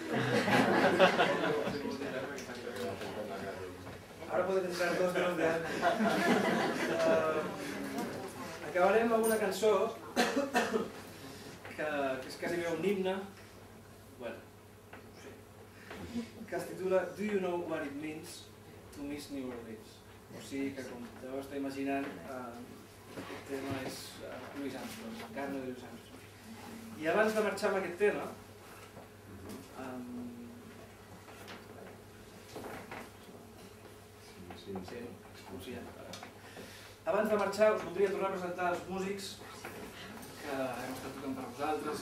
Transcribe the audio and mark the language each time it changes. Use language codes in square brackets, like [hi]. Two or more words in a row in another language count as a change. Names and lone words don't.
[ca] Ara poden entrar dos [es] de los de antes. [ca] Acabarem amb una cançó que és quasi un himne, bueno, no sé, que es titula [en] Do You Know What It Means to Miss New Orleans? [ca] O sigui que, com deveu estar imaginant, aquest tema és Louis Armstrong, Carno de Louis Armstrong. I abans de marxar amb aquest tema, abans de marxar us voldria tornar a presentar els músics que hem estat tocant per vosaltres.